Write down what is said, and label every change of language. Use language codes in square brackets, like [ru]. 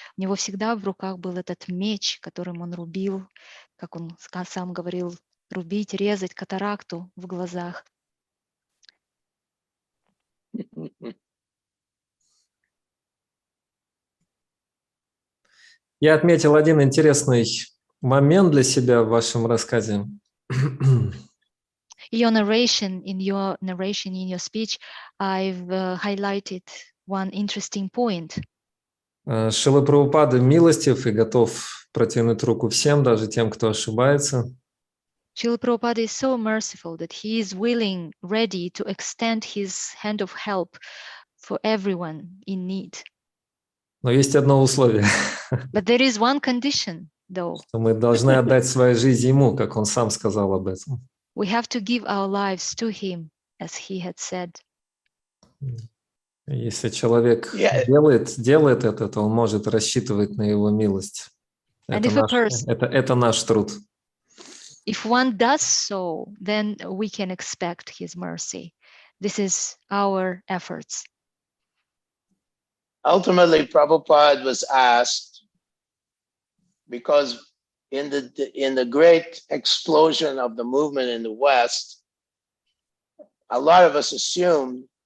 [ru] У него всегда в руках был этот меч, которым он рубил, как он сам говорил, рубить, резать катаракту в глазах. Я отметил один интересный момент для себя в вашем рассказе. [en] In your narration, in your speech, I've highlighted one interesting point. [ru] Шрила Прабхупада милостив и готов протянуть руку всем, даже тем, кто ошибается. [en] Шрила Прабхупада is so merciful that he is ready to extend his hand of help for everyone in need. [ru] Но есть одно условие. [en] But there is one condition, though. [ru] Что мы должны отдать свою жизнь ему, как он сам сказал об этом. [en] We have to give our lives to him, as he had said. [ru] Если человек делает это, то он может рассчитывать на его милость. Это наш труд. [en] If one does so, then we can expect his mercy. This is our efforts. Ultimately, Prabhupada was asked, because in the great explosion of the movement in the West, a lot of us assumed